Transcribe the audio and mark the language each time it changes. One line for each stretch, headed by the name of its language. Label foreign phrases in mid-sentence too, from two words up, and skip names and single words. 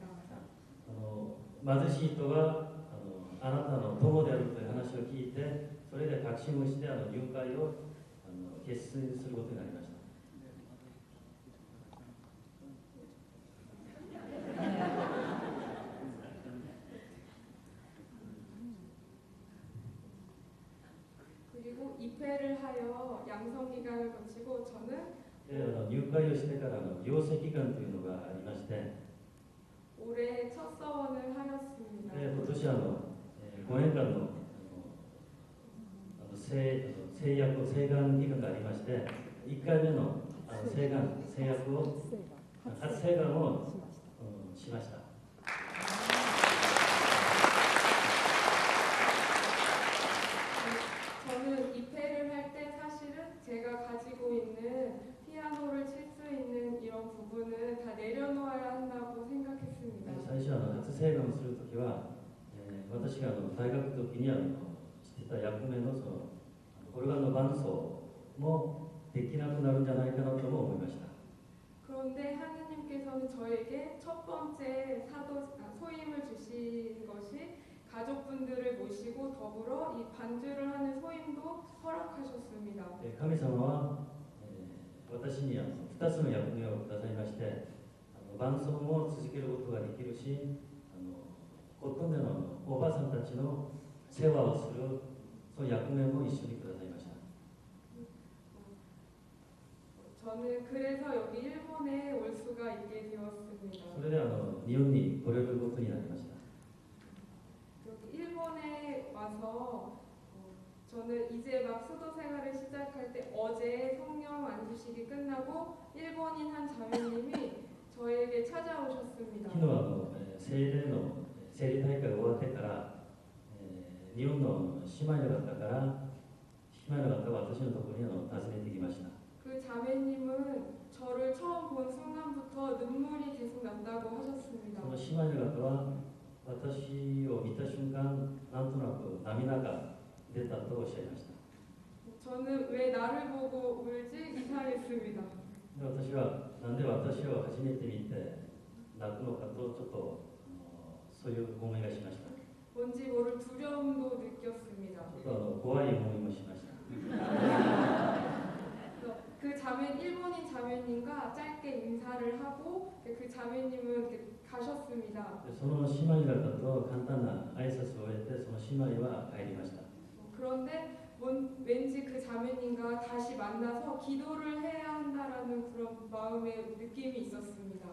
Japanese: 貧しい人があなたの友であるという話を聞いてそれで確信をして入会を決心することになりました。
Korean: 그리고 입회를 하여 양성 기간을 거치고 저는
Japanese: 入会をしてから養成期間というのがありまして、
Korean: 올해 첫 서원을 하였습니다.
Japanese: 今年5年間の誓約請願期間がありまして、1回目の誓約を初請願をしました。
Korean: 저는 입회를 할 때 사실은 제가 가지고 있는 피아노를 칠 수 있는 이런 부분은 다 내려놓아야 한다고 생각했습니다.
Japanese: 最初初請願をするときは、私が大学の時にしていた役目のオルガンの伴奏もできなくなるんじゃないかなとも思いました。
Korean: 그런데 하느님께서는 저에게 첫 번째 소임을 주신 것이 가족분들을 모시고 더불어 이 반주를 하는 소임도 허락하셨습니다.
Japanese: 神様は、私に2つの役目をくださいまして、伴奏も続けることができるし、コットンでのおばあさんたちの世話をするその役目も一緒にくださいました。
Korean: 저는 그래서 여기 일본에 올 수가 있게 되었습니다.
Japanese: それで日本に来れることになりました。
Korean: 여기 일본에 저는 이제 막 수도 생활을 시작할 때 어제 성령 안수식이 끝나고 일본인 한 자매님이 저에게 찾아오셨습니다.
Japanese: 昨日聖霊大会が終わってから、日本の姉妹の方から姉妹の方が私のところに訪ねてきました。
Korean: 그 자매님은 저를 처음 본 순간부터 눈물이 계속 난다고 하셨습니다.
Japanese: その姉妹の方は私を見た瞬間なんとなく涙が出たとおっしゃいました。
Korean: 저는 왜 나를 보고 울지 이상했습니다.
Japanese: で私はなんで私を初めて見て泣くのかとちょっとそういう思いがしました。
Korean: 뭔지 모를 두려움도 느꼈습니다.
Japanese: ちょっと怖い思いもしました。
Korean: 그래서 그 일본인 자매님과 짧게 인사를 하고 그 자매님은 가셨습니다.
Japanese: でその姉妹方と簡単な挨拶を終えてその姉妹は帰りました。
Korean: 그런데 왠지 그 자매님과 다시 만나서 기도를 해야 한다라는 그런 마음의 느낌이 있었습니다.